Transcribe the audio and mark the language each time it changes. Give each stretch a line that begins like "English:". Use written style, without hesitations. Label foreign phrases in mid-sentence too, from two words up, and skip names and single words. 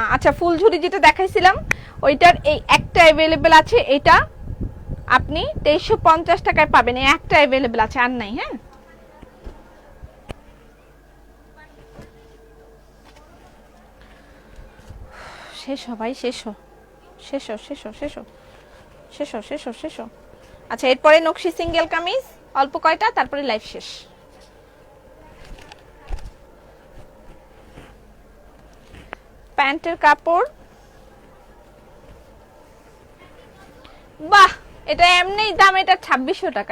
Bangla: আচ্ছা, ফুলঝুরি যেটা দেখাইছিলাম ওইটার এই একটা অ্যাভেলেবেল আছে, এটা আপনি 2350 টাকায় পাবেন, এই একটা অ্যাভেলেবেল আছে, আর নাই। হ্যাঁ, শেষ হ ভাই, শেষ হ, শেষ হ, শেষ হ, শেষ হ, শেষ হ, শেষ হ, শেষ হ। আচ্ছা, এরপরে নকশি সিঙ্গেল কামিজ অল্প কয়টা, তারপরে লাইভ শেষ। প্যান্টের কাপড়, বাহ, এটা এমনি দাম, এটা 2600 টাকা।